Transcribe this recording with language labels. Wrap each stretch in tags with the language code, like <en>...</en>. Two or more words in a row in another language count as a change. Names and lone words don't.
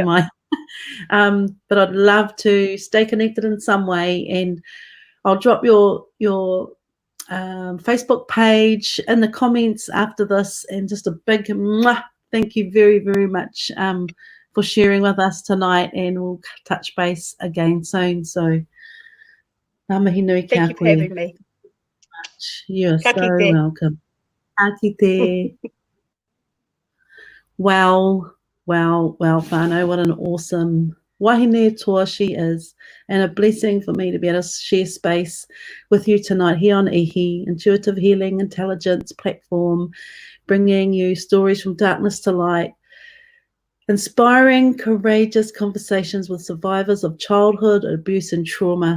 <en>my but I'd love to stay connected in some way, and I'll drop your Facebook page in the comments after this, and just a big mwah, thank you very, very much for sharing with us tonight, and we'll touch base again soon.</en> <mi>So ngā mihi nui ki a</mi> <en>Thank you for</en> <mi>koe.</mi> <en>having me. You're</en> <mi>Ka</mi> <en>so</en> <mi>kite.</mi> <en>welcome.</en> <mi>Ka kite.</mi> <en>Wow, whānau, what an awesome</en> <mi>wahine toa</mi> <en>she is, and a blessing for me to be able to share space with you tonight here on Ihi, Intuitive Healing Intelligence platform, bringing you stories from darkness to light, inspiring, courageous conversations with survivors of childhood abuse and trauma.</en>